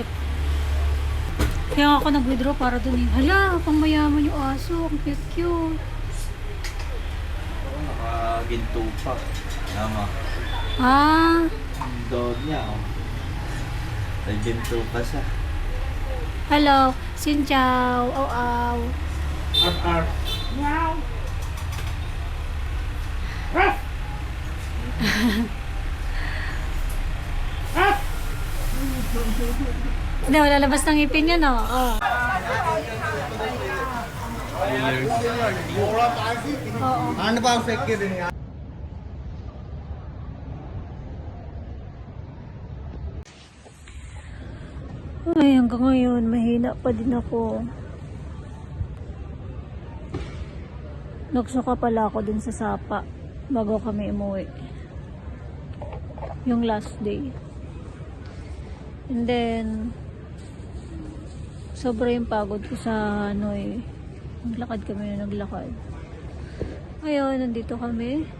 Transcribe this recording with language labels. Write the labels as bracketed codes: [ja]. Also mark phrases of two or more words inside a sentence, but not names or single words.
[tl] Kaya nga ako nag-withdraw para dun eh. Hala, pang mayaman yung aso. Ang cute-cute. Nakaginto pa. Tama. Ah, Ang dog niya, oh. Naginto pa siya. hello. [vi] Xin chào. Au au. Arf, arf. [tl] Hindi, wala labas ng ipin yan, oh. Oh. Weird. Oo. Ano ba ang secure niya? Ay, hanggang ngayon, mahina pa din ako. Nagsuka pala ako dun sa Sapa bago kami umuwi. Yung last day. And then, sobra yung pagod ko sa ano eh. Naglakad kami na naglakad. Ngayon, nandito kami.